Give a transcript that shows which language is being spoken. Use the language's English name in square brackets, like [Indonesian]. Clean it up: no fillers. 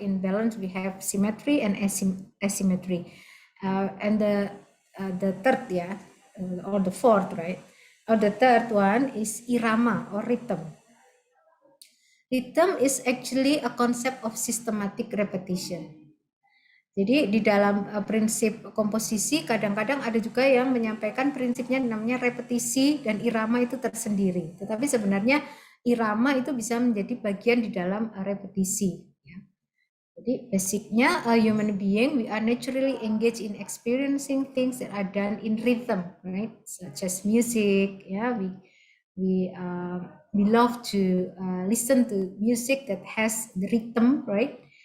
[English] In balance, we have symmetry and asymmetry, and the third, or the fourth, right? Or the third one is irama or rhythm. Rhythm is actually a concept of systematic repetition. [Indonesian] Jadi di dalam prinsip komposisi kadang-kadang ada juga yang menyampaikan prinsipnya namanya repetisi dan irama itu tersendiri. Tetapi sebenarnya irama itu bisa menjadi bagian di dalam repetisi. Ya. Jadi basicnya [English] a human being, we are naturally engaged in experiencing things that are done in rhythm, right? Such as music. Yeah, we love to listen to music that has the rhythm, right?